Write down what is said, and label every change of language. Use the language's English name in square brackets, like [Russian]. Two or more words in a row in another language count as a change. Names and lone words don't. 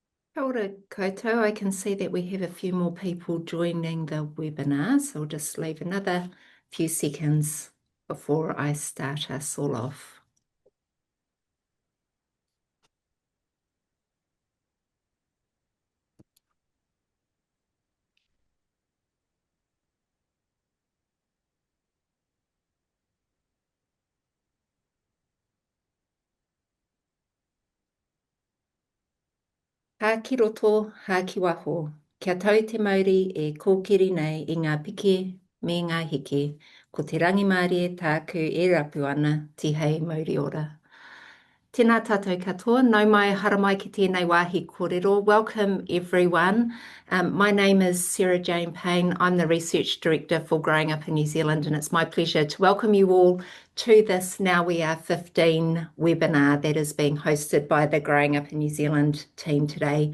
[Māori] Kia ora koutou. [English] I can see that we have a few more people joining the webinar, so I'll just leave another few seconds before I start us all off. [Māori] Ha ki roto, ha ki waho. Kia tau te mauri e kōkiri nei i ngā piki me ngā heke. Ko te rangi Māori e tāku e rapu ana, ti hei mauri ora. Tēnā tātou katoa, nau mai haramai ki tēnei wāhi kōrero. [English] Welcome everyone. My name is Sarah Jane Payne. I'm the Research Director for Growing Up in New Zealand, and it's my pleasure to welcome you all to this Now We Are 15 webinar that is being hosted by the Growing Up in New Zealand team today.